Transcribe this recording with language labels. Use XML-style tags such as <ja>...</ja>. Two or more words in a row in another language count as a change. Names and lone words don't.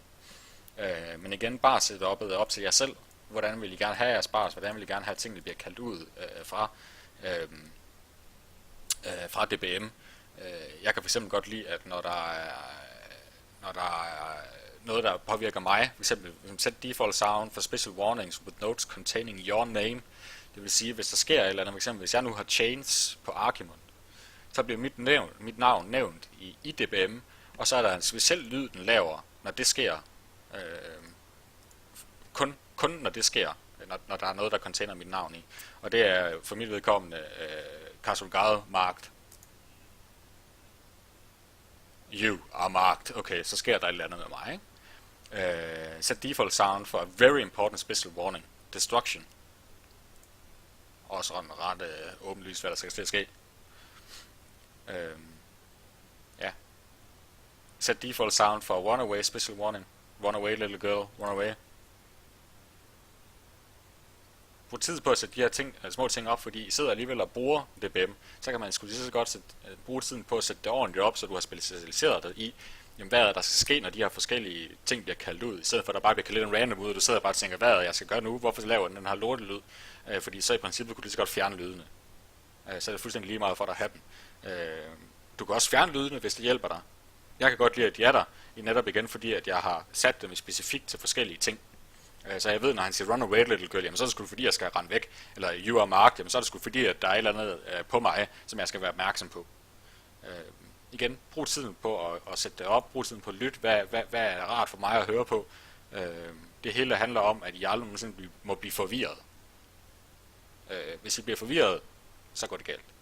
<da>Men igen, bare sætte op til jer selv. Hvordan vil I gerne have jeres bars? Hvordan vil I gerne have ting, der bliver kaldt ud fra DBM? Jeg kan fx godt lide, at når der er noget, der påvirker mig, f.eks.</da> <en>set default sound for special warnings with notes containing your name.</en> <da>Det vil sige, hvis der sker et eller andet, f.eks. hvis jeg nu har chains på Archimon, så bliver mit navn nævnt i DBM, og så er der en speciel lyd, den laver, når det sker. Kun når det sker, når der er noget, der container mit navn i. Og det er for mit vedkommende Kasulgade marked.</da> <en>You are marked.</en> <da>Okay, så sker der et eller andet med mig, ikke?</da> <en>Set default sound for a very important special warning. Destruction.</en> <da>Også ret åbenlyst, hvad der skal til at ske. Ja.</da> <en>Set default sound for a runaway special warning. Run away little girl, run away.</en> <da>Brug tid på at sætte de her ting, små ting op, fordi I sidder alligevel og bruger DBM, så kan man sgu lige så godt bruge tiden på at sætte det ordentligt op, så du har specialiseret dig i, jamen, hvad er der skal ske, når de her forskellige ting bliver kaldt ud, i stedet for at der bare bliver kaldt en random ud, og du sidder bare og tænker, hvad er det, jeg skal gøre nu, hvorfor laver den her lortelyd, fordi så i princippet kunne du lige så godt fjerne lydene, så er det fuldstændig lige meget for dig at have dem. Du kan også fjerne lydene, hvis det hjælper dig. Jeg kan godt lide, at de er der, netop igen, fordi at jeg har sat dem specifikt til forskellige ting. Så jeg ved, når han siger</da> <en>run away little girl,</en> <da>jamen så er det sgu fordi, jeg skal rende væk. Eller</da> <en>you are marked,</en> <da>jamen så er det sgu fordi, at der er et eller andet på mig, som jeg skal være opmærksom på. Igen, brug tiden på at sætte det op. Brug tiden på at lytte. Hvad er rart for mig at høre på? Det hele handler om, at I aldrig nogensinde må blive forvirret. Hvis I bliver forvirret, så går det galt.</da>